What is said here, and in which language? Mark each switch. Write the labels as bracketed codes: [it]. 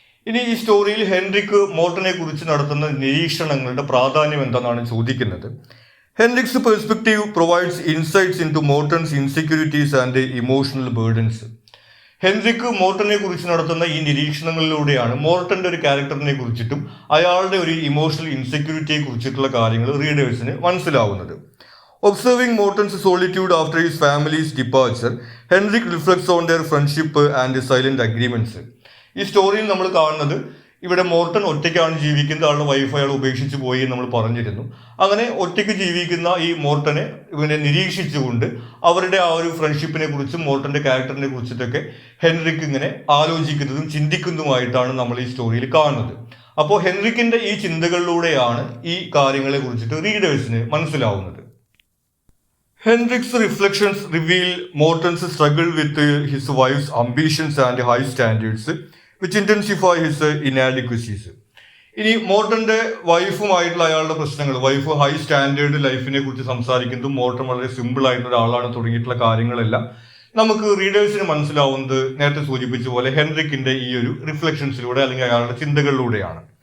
[ml] ഇനി ഈ സ്റ്റോറിയിൽ ഹെൻറിക്ക് മോർട്ടനെ കുറിച്ച് നടത്തുന്ന നിരീക്ഷണങ്ങളുടെ പ്രാധാന്യം എന്താണെന്നാണ് ചോദിക്കുന്നത്. [en] Henrik's perspective provides insights into Morton's insecurities and emotional burdens. [ml] Henrik മോർട്ടനെ കുറിച്ച് നടത്തുന്ന ഈ നിരീക്ഷണങ്ങളിലൂടെയാണ് മോർട്ടന്റെ ഒരു ക്യാരക്ടറിനെ കുറിച്ചിട്ടും അയാളുടെ ഒരു ഇമോഷണൽ ഇൻസെക്യൂരിറ്റിയെ കുറിച്ചിട്ടുള്ള കാര്യങ്ങൾ റീഡേഴ്സിന് മനസ്സിലാവുന്നത്. [en] Observing Morten's solitude after his family's departure, Henrik reflects on their friendship and silent agreements. [ml] ഈ സ്റ്റോറിയിൽ നമ്മൾ കാണുന്നത് ഇവിടെ മോർട്ടൺ ഒറ്റയ്ക്കാണ് ജീവിക്കുന്നത്, ആളുടെ വൈഫ് അയാൾ ഉപേക്ഷിച്ച് പോയി എന്ന് നമ്മൾ പറഞ്ഞിരുന്നു. അങ്ങനെ ഒറ്റയ്ക്ക് ജീവിക്കുന്ന ഈ മോർട്ടനെ ഇവനെ നിരീക്ഷിച്ചുകൊണ്ട് അവരുടെ ആ ഒരു ഫ്രണ്ട്ഷിപ്പിനെ കുറിച്ചും മോർട്ടന്റെ ക്യാരക്ടറിനെ കുറിച്ചിട്ടൊക്കെ ഹെൻറിക്ക് ഇങ്ങനെ ആലോചിക്കുന്നതും ചിന്തിക്കുന്നതുമായിട്ടാണ് നമ്മൾ ഈ സ്റ്റോറിയിൽ കാണുന്നത്. അപ്പോൾ ഹെൻറിക്കിന്റെ ഈ ചിന്തകളിലൂടെയാണ് ഈ കാര്യങ്ങളെ കുറിച്ചിട്ട് റീഡേഴ്സിന് മനസ്സിലാവുന്നത്. [en] Henrik's reflections reveal Morton's struggle with his wife's ambitions and high standards, which intensify his inadequacies. [ml] ഇനി മോർട്ടന്റെ വൈഫുമായിട്ടുള്ള അയാളുടെ പ്രശ്നങ്ങൾ, വൈഫ് ഹൈ സ്റ്റാൻഡേർഡ് ലൈഫിനെ കുറിച്ച് സംസാരിക്കുന്നതും മോർട്ടൺ വളരെ സിമ്പിൾ ആയിട്ടുള്ള ഒരാളാണ് തുടങ്ങിയിട്ടുള്ള കാര്യങ്ങളെല്ലാം നമുക്ക് റീഡേഴ്സിന് മനസ്സിലാവുന്നത് നേരത്തെ സൂചിപ്പിച്ച പോലെ ഹെൻറിക്കിന്റെ ഈ ഒരു റിഫ്ലക്ഷൻസിലൂടെ അല്ലെങ്കിൽ അയാളുടെ ചിന്തകളിലൂടെയാണ്.